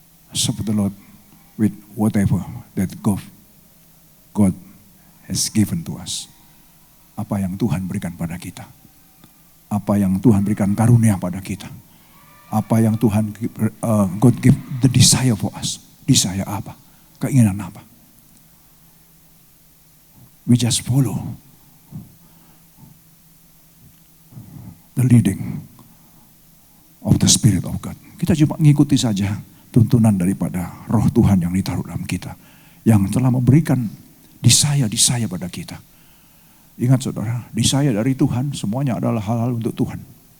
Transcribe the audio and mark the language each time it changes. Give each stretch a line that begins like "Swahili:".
English: Serve the Lord with whatever that God has given to us.
Indonesian: Apa yang Tuhan berikan pada kita. Apa yang Tuhan berikan karunia pada kita. Apa yang Tuhan,
English: God give the desire for us.
Indonesian: Desire apa? Keinginan apa?
English: We just follow the leading of the Spirit of God.
Indonesian: Kita cuma mengikuti saja tuntunan daripada roh Tuhan yang ditaruh dalam kita. Yang telah memberikan desire pada kita. Ingat saudara, desire dari Tuhan semuanya adalah hal-hal untuk Tuhan.